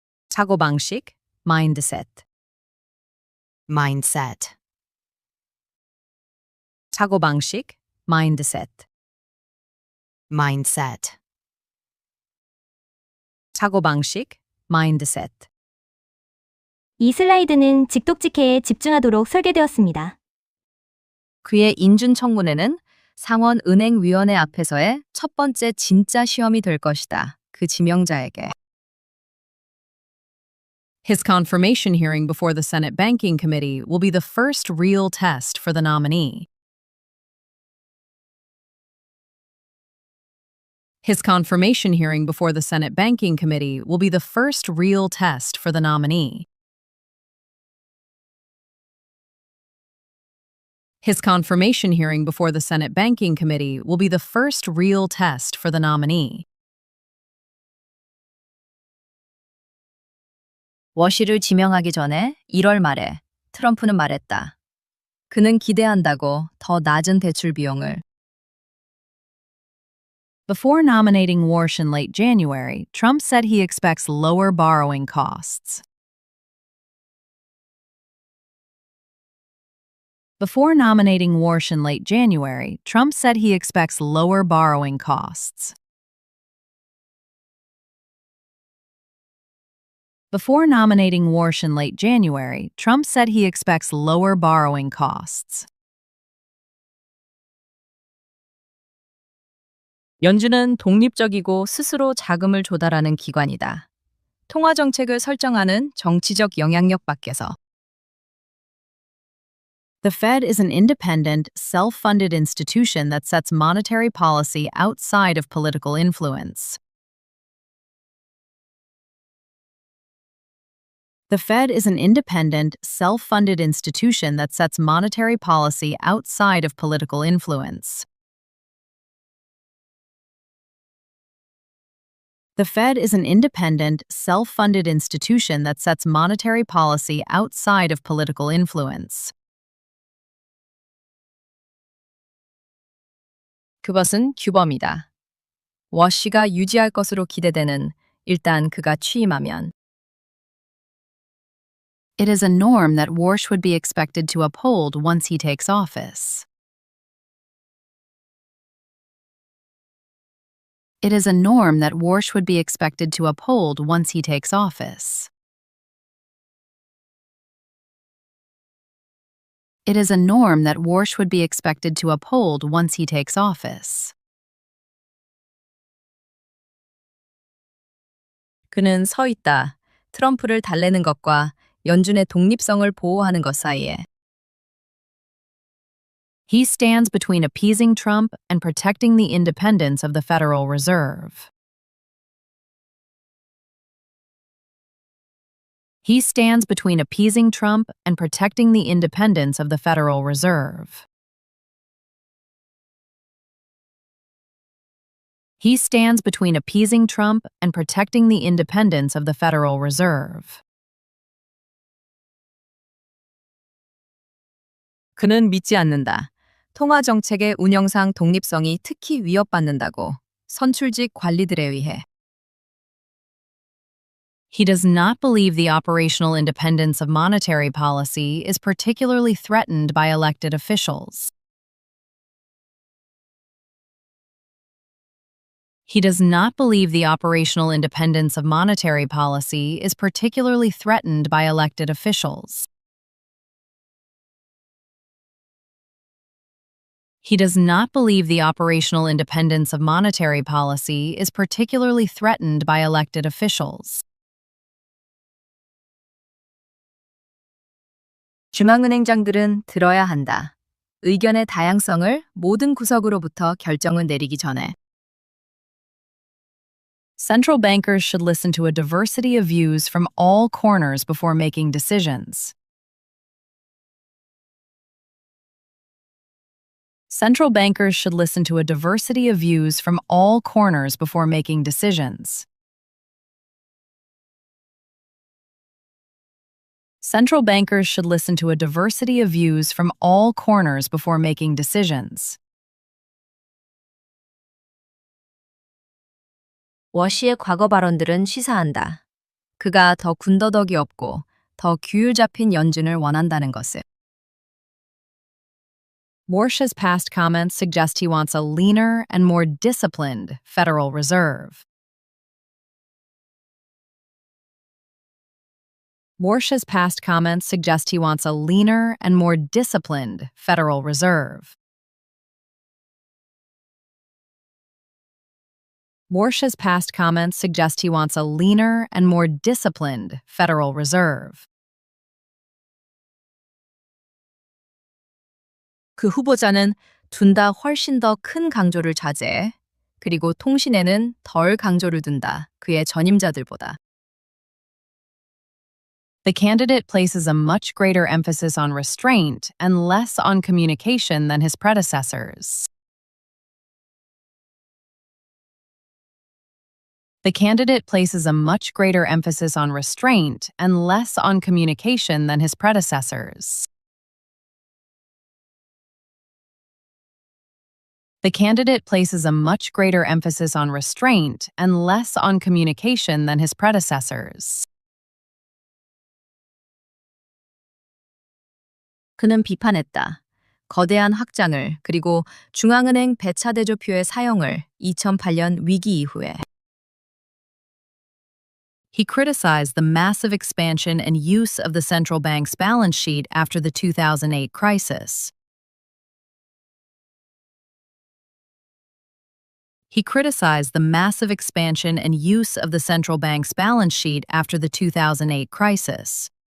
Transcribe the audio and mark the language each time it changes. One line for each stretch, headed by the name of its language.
English: 사고방식, mindset mindset 사고방식, mindset mindset 사고방식, mindset
Korean: 이 슬라이드는 직독직해에 집중하도록 설계되었습니다. 그의 인준 청문회는 상원은행위원회 앞에서의 첫 번째 진짜 시험이 될 것이다. 그 지명자에게.
English: His confirmation hearing before the Senate Banking Committee will be the first real test for the nominee. His confirmation hearing before the Senate Banking Committee will be the first real test for the nominee. His confirmation hearing before the Senate Banking Committee will be the first real test for the nominee.
Korean: 워시를 지명하기 전에 1월 말에 트럼프는 말했다. 그는 기대한다고 더 낮은 대출 비용을.
English: Before nominating Warsh in late January, Trump said he expects lower borrowing costs. Before nominating Warsh in late January, Trump said he expects lower borrowing costs. Before nominating Warsh in late January, Trump said he expects lower borrowing costs.
Korean: 연준은 독립적이고 스스로 자금을 조달하는 기관이다. 통화 정책을 설정하는 정치적 영향력 밖에서.
English: The Fed is an independent, self-funded institution that sets monetary policy outside of political influence. The Fed is an independent, self-funded institution that sets monetary policy outside of political influence. The Fed is an independent, self-funded institution that sets monetary policy outside of political influence.
Korean: 그것은 규범이다. 워시가 유지할 것으로 기대되는 일단 그가 취임하면.
English: It is a norm that Warsh would be expected to uphold once he takes office. It is a norm that Warsh would be expected to uphold once he takes office. It is a norm that Warsh would be expected to uphold once he takes office.
Korean: 그는 서 있다. 트럼프를 달래는 것과 연준의 독립성을 보호하는 것 사이에.
English: He stands between appeasing Trump and protecting the independence of the Federal Reserve. He stands between appeasing Trump and protecting the independence of the Federal Reserve. He stands between appeasing Trump and protecting the independence of the Federal Reserve.
Korean: 그는 믿지 않는다. 통화 정책의 운영상 독립성이 특히 위협받는다고 선출직 관리들에 의해.
English: He does not believe the operational independence of monetary policy is particularly threatened by elected officials. He does not believe the operational independence of monetary policy is particularly threatened by elected officials. He does not believe the operational independence of monetary policy is particularly threatened by elected officials.
Korean: 중앙은행장들은 들어야 한다. 의견의 다양성을 모든 구석으로부터 결정을 내리기 전에.
English: Central bankers should listen to a diversity of views from all corners before making decisions. Central bankers should listen to a diversity of views from all corners before making decisions. Central bankers should listen to a diversity of views from all corners before making decisions.
Korean: 워시의 과거 발언들은 시사한다. 그가 더 군더더기 없고 더 규율 잡힌 연준을 원한다는 것을.
English: Warsh's past comments suggest he wants a leaner and more disciplined Federal Reserve. Warsh's past comments suggest he wants a leaner and more disciplined Federal Reserve. Warsh's past comments suggest he wants a leaner and more disciplined Federal Reserve.
Korean: 그 후보자는 둔다 훨씬 더 큰 강조를 자제해, 그리고 통신에는 덜 강조를 둔다, 그의 전임자들보다.
English: The candidate places a much greater emphasis on restraint and less on communication than his predecessors. The candidate places a much greater emphasis on restraint and less on communication than his predecessors. The candidate places a much greater emphasis on restraint and less on communication than his predecessors.
Korean: 그는 비판했다. 거대한 확장을 그리고 중앙은행 배차대조표의 사용을 2008년 위기 이후에.
English: He criticized the massive expansion and use of the central bank's balance sheet after the 2008 crisis. He criticized the massive expansion and use of the central bank's balance sheet after the 2008 crisis.